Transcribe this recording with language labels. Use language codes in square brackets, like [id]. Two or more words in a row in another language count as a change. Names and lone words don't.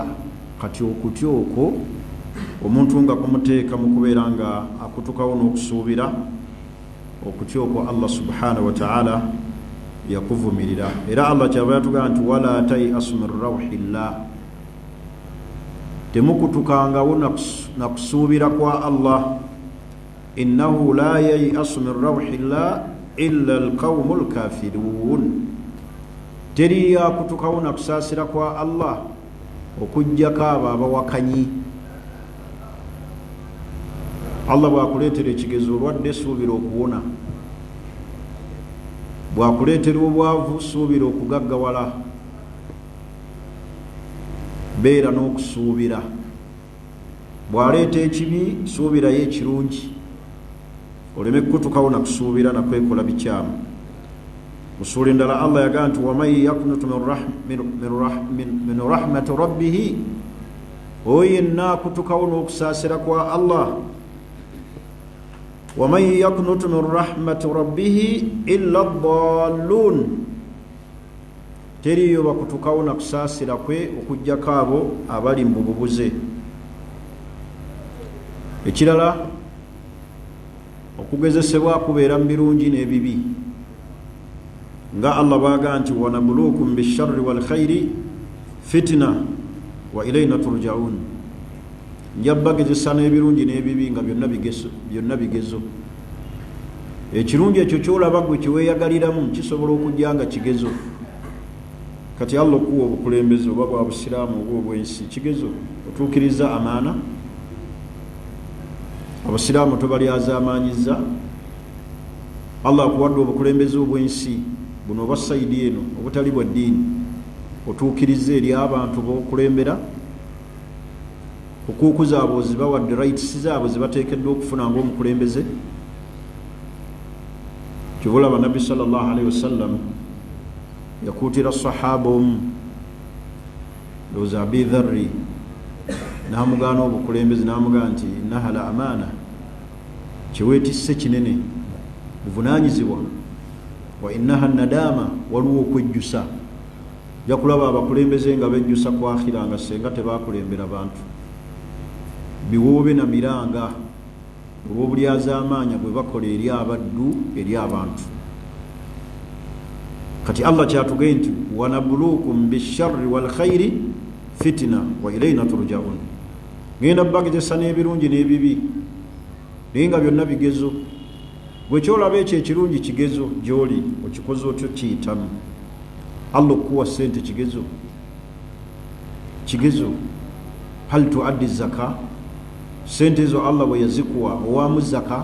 [lg] Kati okutyoko omuntu nga kumuteeka mu kubeera nga akutukawo n'okusuubira, okutyoko Allah [ar] سبحانه وتعالى [lg] yakuvumirira. Era Allah kyava yatugamba nti [ar] ولا تيأسوا من روح الله, [lg] temukutukangawo na kusuubira kwa Allah. [ar] إنه لا ييأس من روح الله إلا القوم الكافرون, [lg] teri yakutukawo na kusaasira kwa Allah okujjako abo abawakanyi. Allah bwakuleetera ekigezo olwadde suubira okuwona, bwakuleetera obwavu suubira okugaggawala, beera n'okusuubira. Bwaleeta ekibi suubirayo ekirungi, oleme kutukawo na kusuubira na kwekola bikyamu. Musuula endala Allah yagamba nti [ar] ومن يقنط من رحمة ربه, [lg] oyo yenna akutukawo n'okusaasira kwa Allah. [ar] ومن يقنط من رحمة ربه إلا الضالون, [lg] teriyo bakutukawo na kusaasira kwe okujjako abo abali mu bubuze. Ekirala, okugezesebwa kubeera mu birungi n'ebibi, nga Allah baaga nti [ar] ونبلوكم بالشر والخير فتنة وإلينا ترجعون, [lg] njabagezesa n'ebirungi n'ebibi nga byonna bigezo. Ekirungi ekyo kyolaba gwe kiweeyagaliramu kisobola okujja nga kigezo. Kati Allah okuwa obukulembeze oba bwa busiraamu oba obwensi kigezo, otuukiriza amaana. Abasiraamu tobalyazaamaanyiza. Allah akuwadde obukulembeze obwensi buno oba sayidi eno obutali bwa ddiini, otuukiriza eri abantu b'okulembera. Okuuku zaabwe zibawadde rights zaabwe zibateekeddwa okufuna ng'omukulembeze. Kibulaba Nabbi [ar] صلى الله عليه وسلم [lg] yakuutira sahaba omu, ndowooza Abi Dharri, n'amugaana obukulembeze, n'amugamba nti [ar] إنها لأمانة, [lg] kiweetisse kinene, buvunaanyizibwa. [ar] وإنها ندامة, [lg] waliwo okwejjusa. Ojja kulaba abakulembeze nga bejjusa ku akhira nga senga tebaakulembera bantu. Biwoobe na miranga olw'obulyazaamaanya bwe bakola eri abaddu, eri abantu. Kati Allah kyatugee nti [ar] ونبلوكم بالشر والخير فتنة وإلينا ترجعون, [lg] ngenda bagezesa n'ebirungi n'ebibi naye nga byonna bigezo. Bwe kyolaba ekyo ekirungi kigezo gy'oli, okikoze otyo kiyitamu. Allah okuwa ssente kigezo, kigezo. [ar] هل تؤدي زكاة, [lg] sente ezo Allah bwe yazikuwa owaamu zaka.